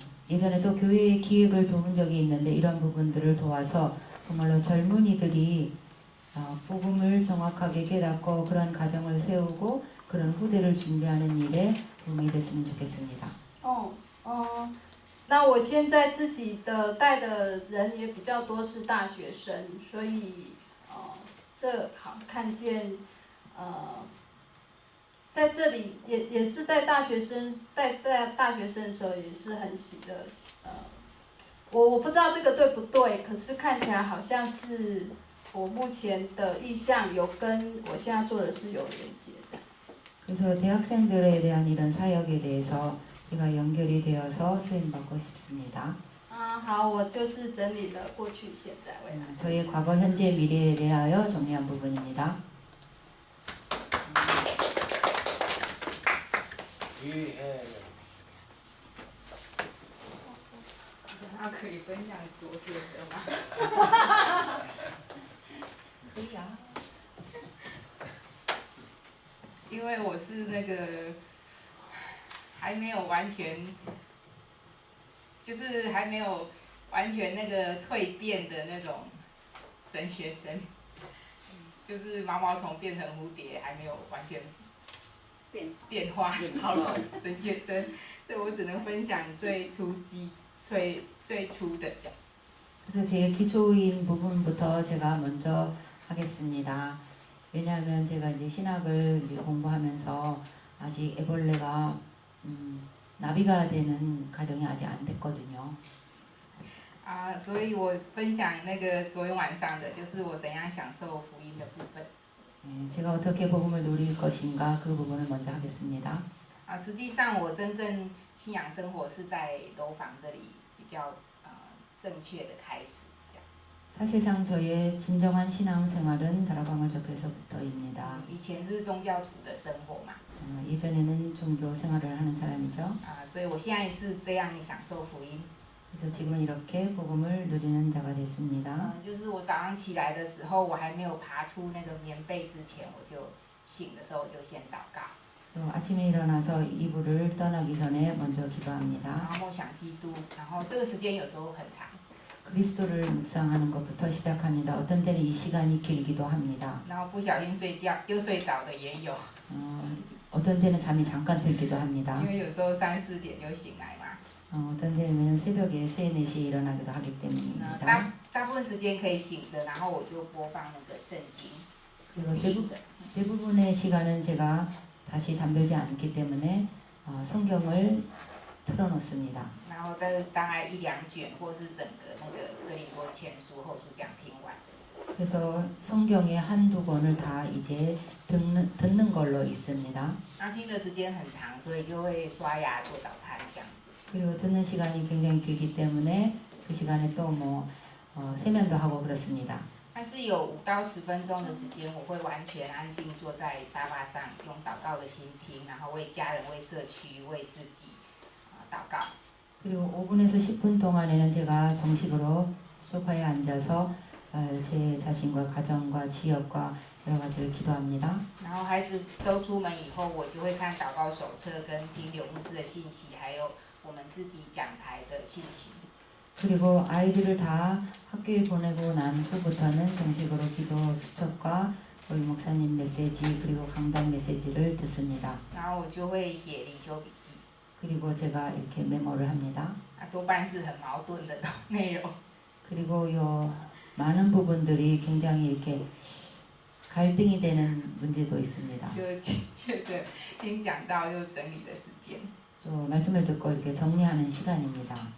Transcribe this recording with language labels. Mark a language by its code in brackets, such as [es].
[ko] 예전에 또 교회의 기획을 도운 적이 있는데 이런 부분들을 도와서 정말로 젊은이들이 복음을 정확하게 깨닫고 그런 가정을 세우고 그런 후대를 준비하는 일에 도움이 됐으면 좋겠습니다. [zh] 那我现在自己的带的人也比较多是大学生，所以这好看见在这里也是带大学生带大学生的时候也是很喜的我不知道这个对不对，可是看起来好像是我目前的意向有跟我现在做的事有连接的。 [ko] 그래서 대학생들에 대한 이런 사역에 대해서 제가 연결이 되어서 쓰임 받고 싶습니다. [zh] 好，我就是整理了过去、现在、未来。 [ko] 저의 과거, 현재, 미래에 대하여 정리한 부분입니다. [zh] 可以分享昨天的吗？可以啊。因为我是那个还没有完全，就是还没有完全那个蜕变的那种神学生，就是毛毛虫变成蝴蝶还没有完全变化好的神学生，所以我只能分享最初的这样。 [ko] 그래서 제 기초인 부분부터 제가 먼저 하겠습니다. 왜냐하면 제가 이제 신학을 이제 공부하면서 아직 애벌레가 나비가 되는 가정이 아직 안 됐거든요. [zh] 所以我分享那个昨天晚上的，就是我怎样享受福音的部分。 [ko] 제가 어떻게 복음을 누릴 것인가 그 부분을 먼저 하겠습니다. [zh] 实际上我真正信仰生活是在楼房这里比较正确的开始。 [ko] 사실상 저의 진정한 신앙생활은 다락방을 접해서부터입니다. [zh] 以前是宗教徒的生活嘛， [ko] 예전에는 종교 생활을 하는 사람이죠. [zh] 所以我现在是这样享受福音。 [ko] 그래서 지금은 이렇게 복음을 누리는 자가 됐습니다. [zh] 就是我早上起来的时候，我还没有爬出那个棉被之前，我就醒的时候我就先祷告， [ko] 또 아침에 일어나서 이불을 떠나기 전에 먼저 [zh] 然 [ko] 기도합니다. [zh] 后梦想基督，然后这个时间有时候很长， [ko] 그리스도를 묵상하는 것부터 시작합니다. 어떤 때는 이 시간이 길기도 합니다. [zh] 然后不小心睡觉又睡着的也有， [ko] 어떤 때는 잠이 잠깐 들기도 합니다. [zh] 因为有时候3、4点就醒来嘛。 [ko] 어떤 때는 새벽에 3, 4시에 일어나기도 하기 [zh] 那 [ko] 때문입니다. [zh] 大部分时间可以醒着，然后我就播放那个圣经， [ko] 그리고 [zh] 听的。 [ko] 대부분의 시간은 제가 다시 잠들지 않기 때문에 성경을 틀어놓습니다. [zh] 然后大概1、2卷，或是整个那个哥林多前书、后书这样听完。 [ko] 그래서 성경의 한두 권을 다 이제 듣는 걸로 있습니다. [zh] 那听的时间很长，所以就会刷牙做早餐这样子。 [ko] 그리고 듣는 시간이 굉장히 길기 때문에 그 시간에 또 세면도 하고 그렇습니다. [zh] 但是有5到10分钟的时间，我会完全安静坐在沙发上，用祷告的心听，然后为家人、为社区、为自己祷告。 [ko] 그리고 5분에서 10분 동안에는 제가 정식으로 소파에 앉아서 제 자신과 가정과 지역과 여러 가지를 기도합니다. [zh] 然后孩子都出门以后，我就会看祷告手册跟听刘牧师的信息，还有我们自己讲台的信息。 [ko] 그리고 아이들을 다 학교에 보내고 난 후부터는 정식으로 기도 수첩과 우리 목사님 메시지 그리고 강단 메시지를 듣습니다. [zh] 然后我就会写灵修笔记， [ko] 그리고 제가 이렇게 메모를 합니다. [zh] 多半是很矛盾的内容。 [ko] 그리고 요 많은 부분들이 굉장히 이렇게 갈등이 되는 문제도 있습니다. [zh] 就借着听讲道又整理的时间。 [ko] 또 말씀을 듣고 이렇게 정리하는 시간입니다.